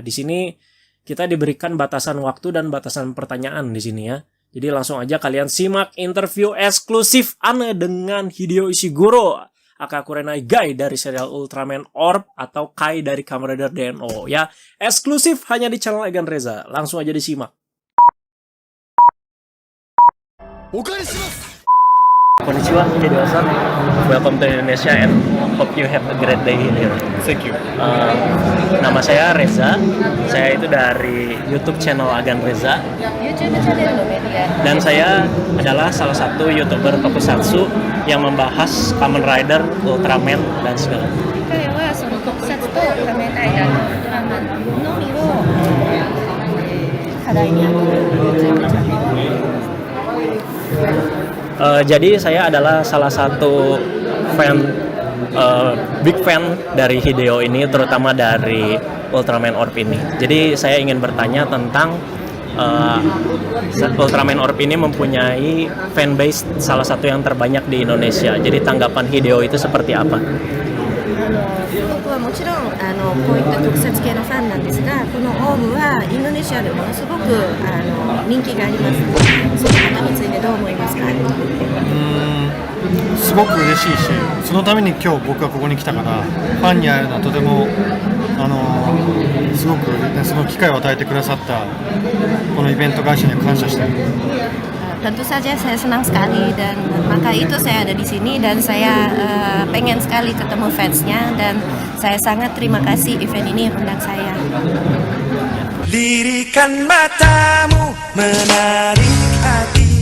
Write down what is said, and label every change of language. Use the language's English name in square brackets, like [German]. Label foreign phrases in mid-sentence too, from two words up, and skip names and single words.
[Indonesian] Di sini kita diberikan batasan waktu dan batasan pertanyaan di sini ya. Jadi langsung aja kalian simak interview eksklusif Ana dengan Hideo Ishiguro, aka Kurenai Gai dari serial Ultraman Orb atau Kai dari Kamen Rider DNO ya. Eksklusif hanya di channel Egan Reza. Langsung aja disimak. [Japanese] お借りします。 Konnichiwa, Hideo-san. [English] Welcome to Indonesia and hope you have a great day here. Thank you. [Indonesian] Nama saya Reza. Saya itu dari YouTube channel Agan Reza. YouTube channel media. Dan saya adalah salah satu YouTuber tokusatsu yang membahas Kamen Rider, Ultraman, dan segala. [Japanese] 彼はその特撮と仮面ライダーのウルトラマンのみを課題に挙げる YouTube チャンネル。 [Indonesian] Jadi saya adalah salah satu fan, [English] big fan [Indonesian] dari Hideo ini, terutama dari Ultraman Orb ini. Jadi saya ingin bertanya tentang Ultraman Orb ini mempunyai fanbase salah satu yang terbanyak di Indonesia. Jadi tanggapan Hideo itu seperti apa? [Japanese] 僕はもちろんこういった特撮系のファンなんですが、このオーブはインドネシアでものすごく人気があります。そのことについてどう思いますか？すごく嬉しいし、そのために今日僕がここに来たから、ファンに会えるのはとてもすごく、ね、その機会を与えてくださったこのイベント会社には感謝している。 [Indonesian] Tentu saja saya senang sekali dan maka itu saya ada di sini dan saya pengen sekali ketemu fansnya dan saya sangat terima kasih event ini undang saya. Lirikan matamu menarik hati.